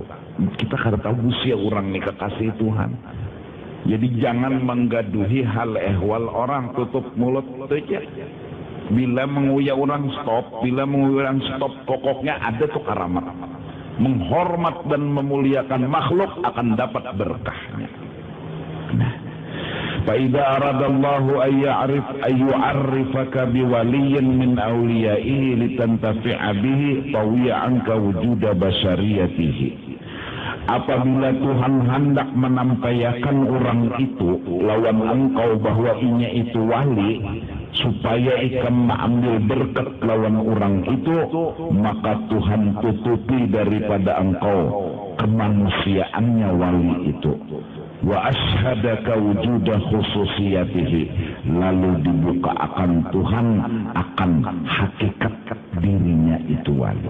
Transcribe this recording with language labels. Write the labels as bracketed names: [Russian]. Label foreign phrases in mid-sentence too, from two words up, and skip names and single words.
[Banjar] Kita kada tahu usia orang nih kekasih Tuhan. Jadi jangan menggaduhi hal ehwal orang, tutup mulut aja. Bila menguya orang stop, pokoknya ada tuh karamat. Menghormat dan memuliakan makhluk akan dapat berkahnya. Nah, [Arabic] فإذا أراد الله أن يعرفك بولي من أوليائه لتنتفع به طوي عنك وجود بشريته. [Banjar] Apabila Tuhan hendak menampaikan orang itu lawan engkau bahwa inya itu wali, supaya ikam mengambil berkat lawan orang itu, maka Tuhan tutupi daripada engkau kemanusiaannya wali itu. [Arabic] وأشهدك وجود خصوصيته, [Banjar] lalu dibuka akan Tuhan akan hakikat dirinya itu wali.